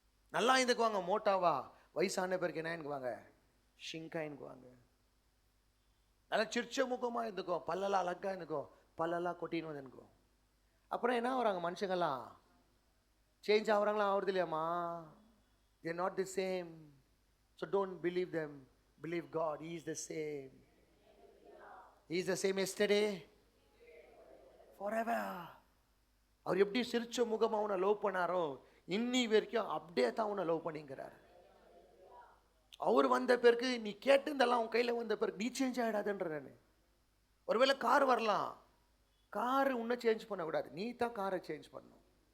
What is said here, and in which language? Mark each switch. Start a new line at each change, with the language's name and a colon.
Tamil: நல்லா இருந்துக்குவாங்க மோட்டாவா. வயசான பேருக்கு என்ன இருக்குவாங்க? ஷிங்கா இருக்குவாங்க. நல்லா சிரிச்ச முகமாக இருந்துக்கும், பல்லெல்லாம் அழகாக இருந்துக்கும், பல்லெல்லாம் கொட்டின்னு வந்து இருக்கும். அப்புறம் என்ன ஆகுறாங்க மனுஷங்கள்லாம்? சேஞ்ச் ஆகுறாங்களா? ஆகுறது இல்லையாம்மா?
English: they are not the same. So don't believe them, believe God. He is the same. He is the same yesterday, forever.
Tamil: அவர் எப்படி சிரிச்ச முகமாக அவனை லவ் பண்ணாரோ, இன்னி வரைக்கும் அப்படியே தான் உன்னை லவ் பண்ணிங்கிறார். அவர் வந்த பிறகு நீ கேட்டுந்தெல்லாம் உன் கையில் வந்த பிறகு நீ சேஞ்ச் ஆகிடாதுன்ற. நான் ஒருவேளை கார் வரலாம், காரு உன்னை சேஞ்ச் பண்ணக்கூடாது, நீ தான் காரை சேஞ்ச் பண்ணணும்.